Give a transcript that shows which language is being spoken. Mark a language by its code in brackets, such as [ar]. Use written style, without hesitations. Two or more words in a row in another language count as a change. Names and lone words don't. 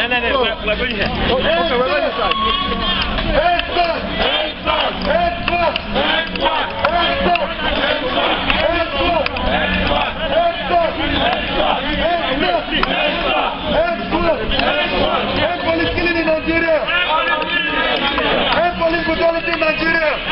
[en] No, we're going here. Okay, we're going inside. EndSars! EndSars! EndSars! EndSars! EndSars! End police killing in Nigeria! End police brutality in Nigeria!